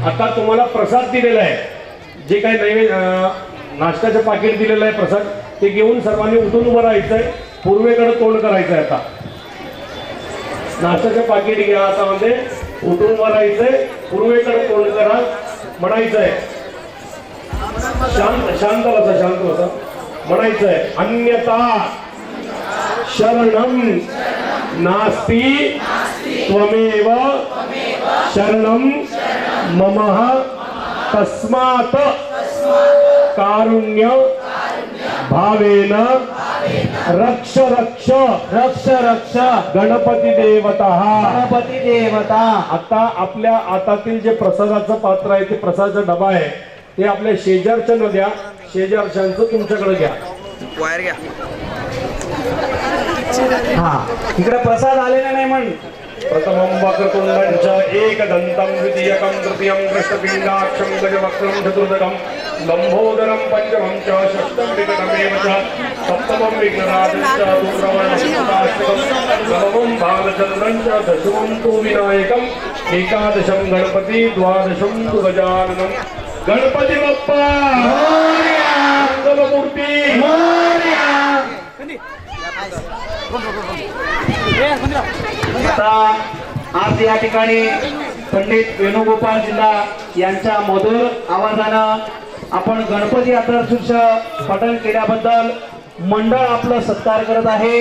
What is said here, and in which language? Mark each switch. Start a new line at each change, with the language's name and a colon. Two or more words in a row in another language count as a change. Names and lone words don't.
Marathi: आता तुम्हाला प्रसाद दिलेला आहे, जे काही नैवेद्य नाश्त्याचं पाकिट दिलेलं आहे प्रसाद, ते घेऊन सर्वांनी उठून उभं राहायचंय, पूर्वेकडे तोंड करायचंय. आता नाश्त्याचं पाकिट घ्या हातामध्ये, उठून उभं राहायचंय, पूर्वेकडे तोंड करा, म्हणायचंय शांत बसा म्हणायचंय
Sanskrit: अन्यथा शरणम नास्ति त्वमेव शरणम मम तस्मात् कारुण्य भावेन रक्ष रक्ष रक्ष रक्ष गणपती देवता. गणपती देवता.
Marathi: आता आपल्या हातातील जे प्रसादाचं पात्र आहे, ते प्रसादाचा डबा आहे, ते आपल्या शेजारच्या न द्या, शेजारच्यांचं तुमच्याकडे घ्या. वायर घ्या. हा इकडे प्रसाद आलेला नाही म्हण.
Sanskrit: प्रथमं वक्रतुण्डञ्च एकदन्तं द्वितीयकं तृतीयं कृष्णपिण्डाक्षं गजवक्त्रं चतुर्थकं लम्बोदरं पञ्चमं च षष्ठं विकटमेव च सप्तमं विघ्नराजं च दूरवर्णं नवमं बालचन्द्रं च दशमं तु विनायकम् एकादशं गणपति द्वादशं तु गजाननं.
Marathi: गणपती बाप्पा मोरया. मंगलमूर्ती मोरया. आता आज या ठिकाणी पंडित वेणुगोपाल जिल्हा यांच्या मधुर आवाजानं आपण गणपती अथर्वशीर्ष पठण केल्याबद्दल मंडळ आपलं सत्कार करत आहे.